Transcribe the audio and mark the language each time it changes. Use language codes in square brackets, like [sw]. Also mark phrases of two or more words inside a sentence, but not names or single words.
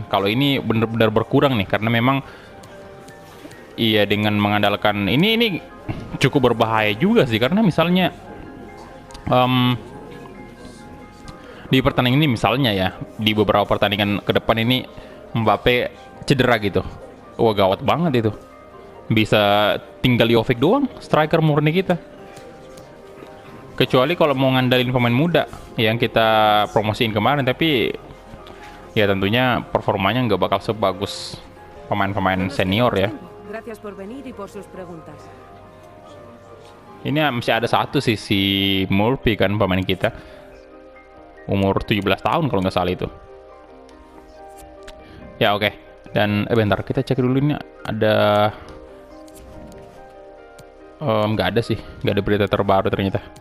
[id] Kalau ini benar-benar berkurang nih, karena memang iya, dengan mengandalkan ini cukup berbahaya juga sih, karena misalnya di pertandingan ini misalnya ya, di beberapa pertandingan ke depan ini Mbappe cedera gitu, wah gawat banget itu. Bisa tinggal Jovic doang, striker murni kita. Kecuali kalau mau ngandalin pemain muda yang kita promosiin kemarin, tapi ya tentunya performanya nggak bakal sebagus pemain-pemain senior ya. [es] Gracias por venir y por sus preguntas. [id] Ini masih ada satu sih, si Murphy kan, pemain kita. Umur 17 tahun kalau nggak salah itu. Ya oke. Dan bentar, kita cek dulu ini ada nggak ada sih, nggak ada berita terbaru ternyata.